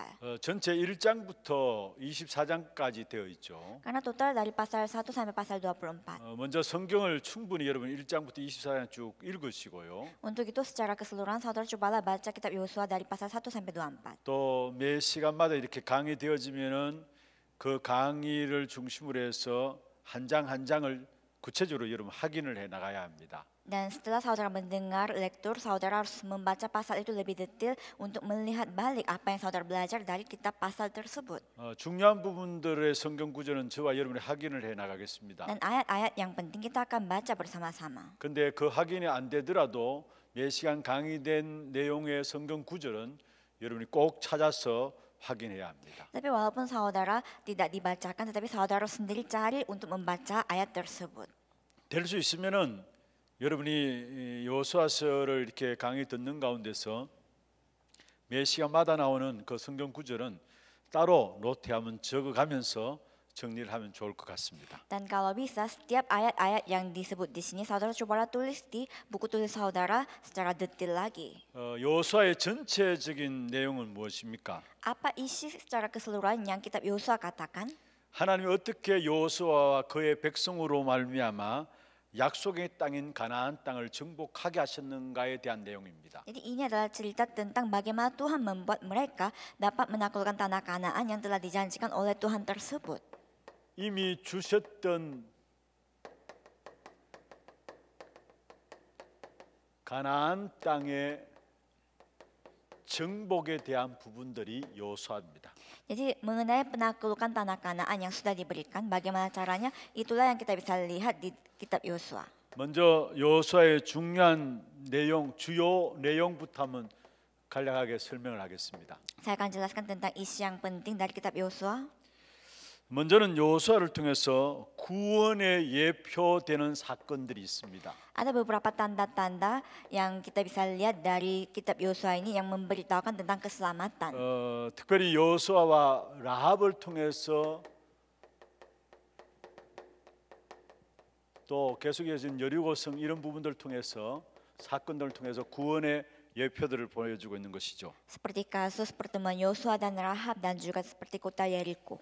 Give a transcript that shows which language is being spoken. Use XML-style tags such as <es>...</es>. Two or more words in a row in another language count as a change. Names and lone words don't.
<ko>전체 1장부터 24장까지 되어 있죠.</ko> <id>Karena total dari pasal 1 sampai pasal 24.</id> <ko>먼저 성경을 충분히 여러분 1장부터 24장 쭉 읽으시고요.</ko> <id>Untuk itu secara keseluruhan saudara cobalah baca kitab Yosua dari pasal 1 sampai 24.</id> <ko>또 매 시간마다 이렇게 강의되어지면은 그 강의를 중심으로 해서 한 장 한 장을 구체적으로 여러분 확인을 해 나가야 합니다.</ko> <id>Dan setelah saudara mendengar lektur, saudara harus membaca pasal itu lebih detail untuk melihat balik apa yang saudara belajar dari kitab pasal tersebut.</id> <ko>중요한 부분들의 성경 구절은 저와 여러분이 확인을 해 나가겠습니다.</ko> <id>Dan ayat-ayat yang penting kita akan baca bersama-sama.</id> <ko>근데 그 확인이 안 되더라도 매 시간 강의된 내용의 성경 구절은 여러분이 꼭 찾아서 확인해야 합니다.</ko> <id>Tapi walaupun saudara tidak dibacakan, tetapi saudara sendiri cari untuk membaca ayat tersebut.</id> <ko>될 수 있으면은 여러분이 여호수아서를 이렇게 강의 듣는 가운데서 매 시간마다 나오는 그 성경 구절은 따로 노트하면 적어가면서 정리를 하면 좋을 것 같습니다.</ko> <id>Dan kalau bisa, setiap ayat-ayat yang disebut di sini, saudara cobalah tulis di buku tulis saudara secara detail lagi.</id> <ko>여호수아의 전체적인 내용은 무엇입니까?</ko> <id>Apa isi secara keseluruhan yang kitab Yosua katakan?</id> <ko>하나님이 어떻게 여호수아와 그의 백성으로 말미암아 약속의 땅인 가나안 땅을 정복하게 하셨는가에 대한 내용입니다.</ko> <id>Jadi ini adalah cerita tentang bagaimana Tuhan membuat mereka dapat menaklukkan tanah Kanaan yang telah dijanjikan oleh Tuhan tersebut.</id> <ko>이미 주셨던 가나안 땅의 정복에 대한 부분들이 여호수아입니다.</ko> <id>Jadi mengenai penaklukan tanah Kanaan yang sudah diberikan, bagaimana caranya, itulah yang kita bisa lihat di kitab Yosua.</id> <ko>먼저 여호수아의 중요한 내용, 주요 내용부터 한번 간략하게 설명을 하겠습니다.</ko> <id>Saya akan jelaskan tentang isi yang penting dari kitab Yosua.</id> <ko>먼저는 여호수아를 통해서 구원의 예표되는 사건들이 있습니다.</ko> <id>Ada beberapa tanda-tanda yang kita bisa lihat dari kitab Yosua ini yang memberitahukan tentang keselamatan.</id> <ko>특별히 여호수아와 라합을 통해서 또 계속해진 여리고성 이런 부분들을 통해서 사건들을 통해서 구원의 예표들을 보여주고 있는 것이죠.</ko> <id>Seperti kasus pertemuan Yosua dan Rahab dan juga seperti kota Yeriko.</id>